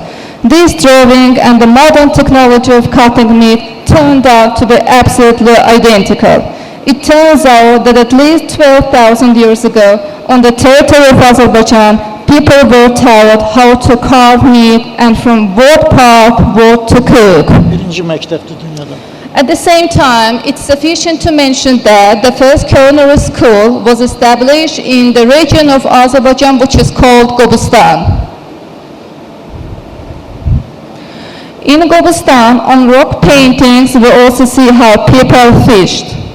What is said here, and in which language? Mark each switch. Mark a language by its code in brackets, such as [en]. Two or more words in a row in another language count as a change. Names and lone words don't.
[en] This drawing and the modern technology of cutting meat turned out to be absolutely identical. It turns out that at least 12,000 years ago, on the territory of Azerbaijan, people were taught how to carve meat and from what part what to cook. [az] Birinci məktəbdir dünyada. [en] At the same time, it's sufficient to mention that the first culinary school was established in the region of Azerbaijan, which is called Gourmand. In Gourmand, on rock paintings, we also see how people fished.